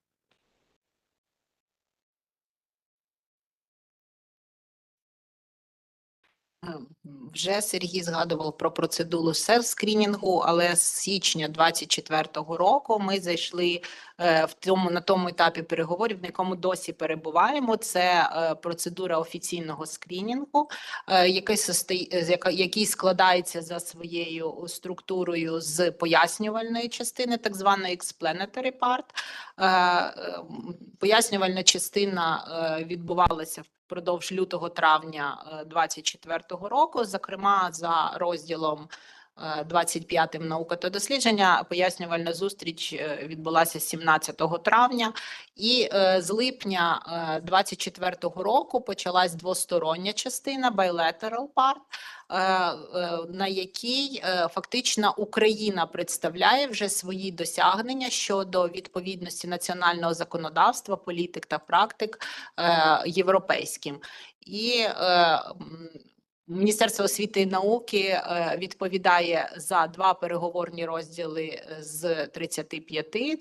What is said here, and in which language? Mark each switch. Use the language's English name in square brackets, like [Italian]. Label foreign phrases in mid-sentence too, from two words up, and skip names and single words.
[Ukrainian] Вже Сергій згадував про процедуру селф-скрінінгу, але з січня 2024 року ми зайшли на тому етапі переговорів, на якому досі перебуваємо. Це процедура офіційного скрінінгу, який складається за своєю структурою з пояснювальної частини, так званої [English] explanatory part. [Ukrainian] Пояснювальна частина відбувалася впродовж лютого-травня 2024 року, зокрема за розділом 25 «Наука та дослідження». Пояснювальна зустріч відбулася 17 травня, і з липня 2024 року почалась двостороння частина, [English] bilateral part, [Ukrainian] на якій фактично Україна представляє вже свої досягнення щодо відповідності національного законодавства, політик та практик європейським. І Міністерство освіти і науки відповідає за 2 переговорні розділи з 35.